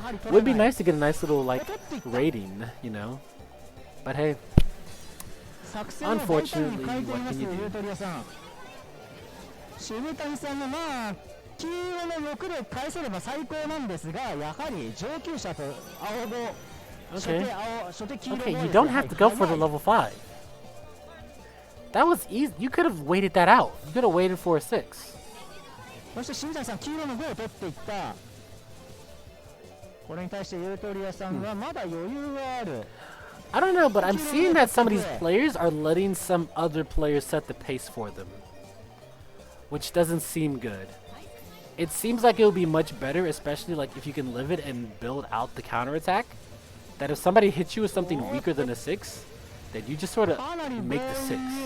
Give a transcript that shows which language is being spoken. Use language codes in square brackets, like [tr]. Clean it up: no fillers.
[en] Would be nice to get a nice little like rating, you know. But hey, unfortunately, what can you do? [ja] 渋谷さんのまあ黄色の6で返せれば最高なんですが、やはり上級者と青5 [en] Okay, you don't have to go for the level 5. That was easy. You could have waited that out. You could have waited for a 6. [ja] そして渋谷さん黄色の5を取っていった。これに対してユートリアさんはまだ余裕がある。 [en] I don't know, but I'm seeing that some of these players are letting some other players set the pace for them, which doesn't seem good. It seems like it would be much better, especially like if you can live it and build out the counterattack, that if somebody hits you with something weaker than a 6, that you just sort of make the 6.